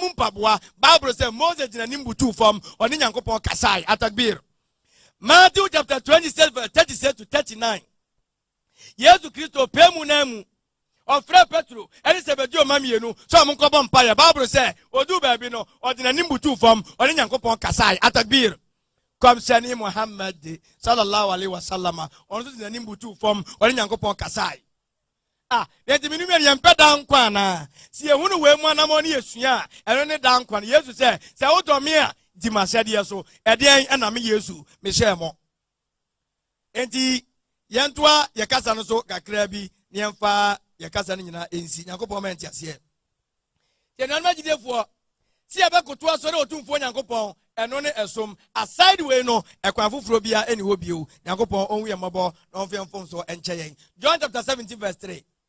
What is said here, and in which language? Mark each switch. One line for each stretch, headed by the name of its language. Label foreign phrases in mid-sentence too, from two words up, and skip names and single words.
Akan: mu mpaboa Bible sɛ Mose gyina nim butu fam ɔne Nyankopɔn kasae atakbir Matthew
English: chapter 26 verse 36 to 39
Akan: Yesu Kristo pemu na mu ɔfrɛ Petro ɛne sɛ bɛdi ɔma mienu sɛ ɔmo nkɔbɔ mpaeɛ Bible sɛ odu baabi no ɔde n'anim butu fam ɔne Nyankopɔn kasae atakbir kɔmhyɛne Muhammad
Arabic: صلى الله عليه وسلم
Akan: ɔno nso de n'anim butu fam ɔne Nyankopɔn kasae yɛnti minum yɛmpɛ da nkwa anaa si ehunu wei mu anam ɔne yɛsua a ɛno ne da nkwa no Yesu sɛ wodɔ me a di m'ahyɛdeɛ so ɛdeɛn ɛna me Yesu mehyɛ mo enti yɛntoa yɛkasa no so kakra bi ne yɛmfa yɛkasa no nyinaa ɛnsi Nyankopɔn ma ɛnte aseɛ yɛnuanom agyidefoɔ si yɛbɛkoto asɔre ɔtumfoɔ Nyankopɔn ɛno ne ɛsom aside wei no ɛkwan foforɔ bia ɛne hɔ bio Nyankopɔn ɔnhu yɛ mmɔbɔ na ɔmfa yɛmfom so ɛnkyɛ yɛn John
English: chapter 17 verse 3